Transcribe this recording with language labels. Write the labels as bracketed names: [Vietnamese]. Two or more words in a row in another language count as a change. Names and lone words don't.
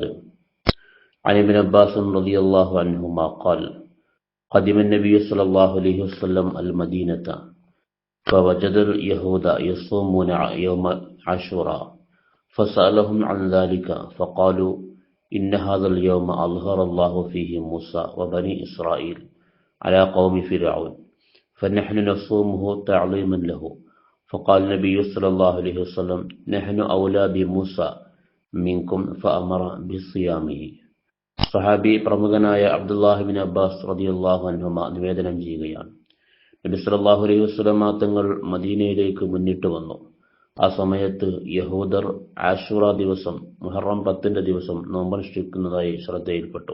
[Arabic] عن ابن عباس رضي الله عنهما قال: قدم النبي صلى الله عليه وسلم المدينة فوجد اليهود يصومون يوم عاشوراء فسألهم عن ذلك فقالوا: إن هذا اليوم أظهر الله فيه موسى وبني إسرائيل على قوم فرعون فنحن نصومه تعظيما له. فقال النبي صلى الله عليه وسلم: نحن أولى بموسى منكم فأمر بصيامه. [Malayalam] സഹാബി പ്രമുഖനായ അബ്ദുല്ലാഹി ബിൻ അബ്ബാസ് [Arabic] رضي الله عنهما [Malayalam] നിവേദനം ചെയ്യുകയാണ്. നബി [Arabic] صلى الله عليه وسلم [Malayalam] തങ്ങൾ മദീനയിലേക്ക് മുന്നിട്ട് വന്നു. ആ സമയത്ത് യഹൂദർ ആശൂറ ദിവസം, മുഹറം 10 ദിവസം നോമ്പനുഷ്ഠിക്കുന്നതായി ശ്രദ്ധയിൽപ്പെട്ടു.